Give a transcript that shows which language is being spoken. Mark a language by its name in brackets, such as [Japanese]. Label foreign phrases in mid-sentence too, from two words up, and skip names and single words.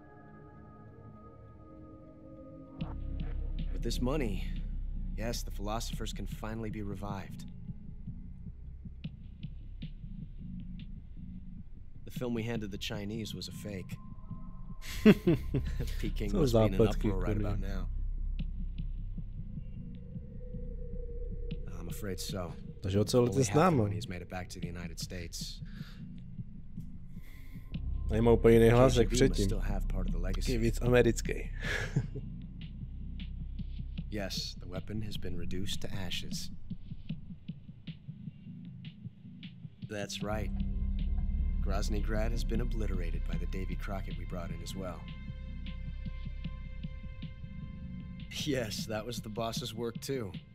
[English] With this money, yes, the philosophers can finally be revived. The film we handed the Chinese was a fake. Peking must be in an uproar right about now. I'm afraid so. [Czech] Takže o co lze s námi? [English] He's made it back to the United States. [Czech] Nemá úplně jiný hlas jak předtím. Je víc americký. [English] Yes, the weapon has been reduced to ashes. That's right. Grozny Grad has been obliterated by the Davy Crockett we brought in as well. Yes, that was the boss's work too.